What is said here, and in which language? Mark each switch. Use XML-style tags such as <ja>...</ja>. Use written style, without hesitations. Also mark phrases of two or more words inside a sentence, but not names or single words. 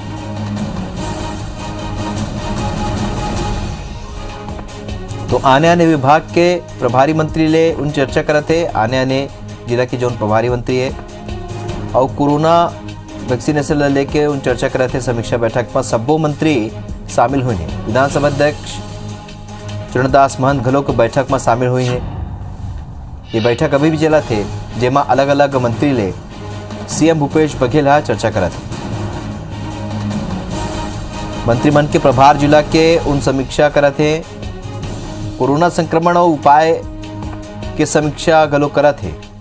<hne>तो आने विभाग के प्रभारी मंत्री ले उन चर्चा करते। आने जिला के जो प्रभारी मंत्री है और</hne> <en>corona vaccination</en> <hne>लेके उन चर्चा करे थे। समीक्षा बैठक में सब्बो मंत्री शामिल हुए हैं। विधानसभा अध्यक्ष चरणदास महंत घलोक बैठक में शामिल हुई हैं। ये बैठक अभी भी चला थे जेमा अलग अलग मंत्री ले सीएम भूपेश बघेल चर्चा करा थे। मंत्रिमंडल के प्रभार जिला के उन समीक्षा करा थे। कोरोना संक्रमण और उपाय के समीक्षा घलोक करा थे।</hne>